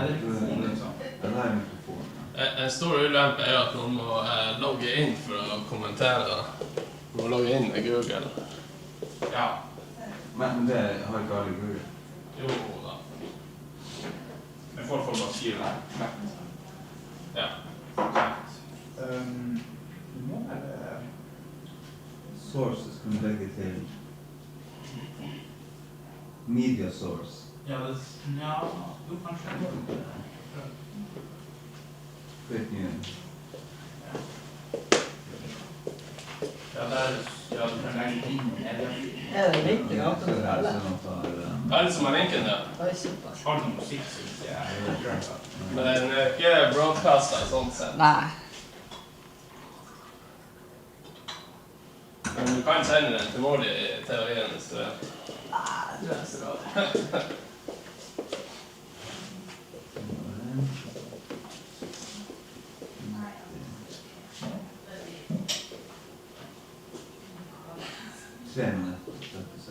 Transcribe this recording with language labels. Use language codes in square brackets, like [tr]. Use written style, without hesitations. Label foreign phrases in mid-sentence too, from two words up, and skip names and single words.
[sv] det är mikrofon liksom. Den her mikrofonen. [no] En stor ulempe er at man må logge inn for å kommentere. Man må logge inn med Google. Ja. Men det har ikke alle Google. Jo da. [sv] Men folk får bara skriva här. Ja. Hur många är det? [no] Sources kan du legge til [en] media source. [sv] Ja, jo kanske. [en] Create new. [sv] Ja, där, ja, du kan lägga in. [no] Er det riktig at Så det det er er det? sånn at det er, Hva er det som er linken der? Oi, såpass. [sv] Har du någon musik så jag är [no] Men den er ikke broadcastet sånn sett. Nei. Men du kan sende den til Molly i teorien hvis du vil. Nei, det er så bra. Tre minutter, 36.